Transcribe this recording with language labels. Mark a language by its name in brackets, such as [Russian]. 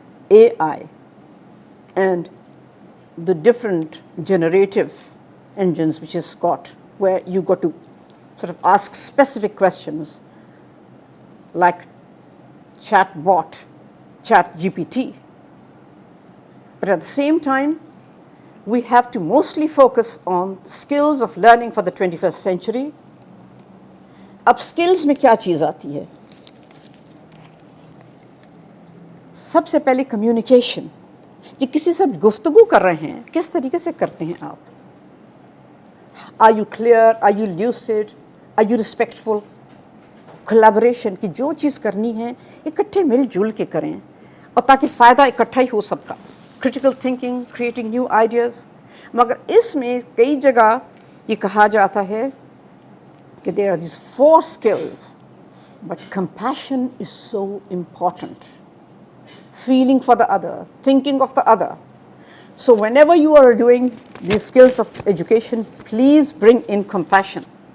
[English] AI and the different generative engines which is got, where you got to sort of ask specific questions like ChatGPT. But at the same time, we have to mostly focus on skills of learning for the 21st century. [Hindi] अब skills में क्या चीज़ आती है? सबसे पहले communication. कि किसी से गुफ्तगू कर रहे हैं, किस तरीके से करते हैं आप? [English] Are you clear? Are you lucid? Are you respectful? [Hindi] Collaboration कि जो चीज़ करनी है इकट्ठे मिलजुल के करें और ताकि फ़ायदा इकट्ठा ही हो सबका. [English] Critical thinking, creating new ideas. मगर इसमें कई जगह ये कहा जाता है कि there are these 4 skills, but compassion is so important. Feeling for the other, thinking of the other. So whenever you are doing these skills of education, please bring in compassion.